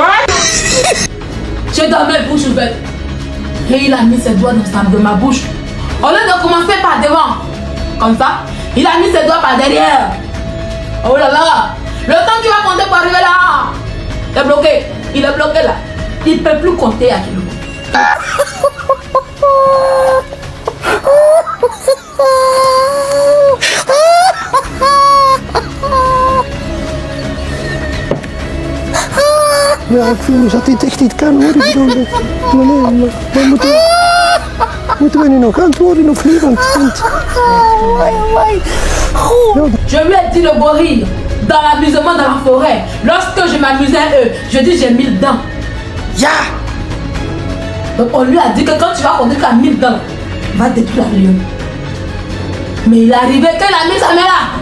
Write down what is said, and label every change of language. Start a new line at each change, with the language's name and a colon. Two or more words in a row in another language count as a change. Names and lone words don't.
French: J'ai dormi bouche ouverte. Et il a mis ses doigts dans ma bouche. Au lieu de commencer par devant, comme ça, il a mis ses doigts par derrière. Oh là là! Le temps qu'il va compter pour arriver là, il est bloqué. Il est bloqué là. Il ne peut plus compter à kilomètres.
Dutch: Ja, ik voel me dat dit echt niet kan hoor. Ik bedoel, moeten we nu nog antwoorden of niet?
French: Je lui ai dit le gorille, dans l'amusement dans la forêt, lorsque je m'amusais eux, je dis j'ai 1000 dents. Ya! Donc on lui a dit que quand tu vas compter qu'à 1000 dents, va détruire la lionne. Mais il est arrivé qu'il a mis sa main là.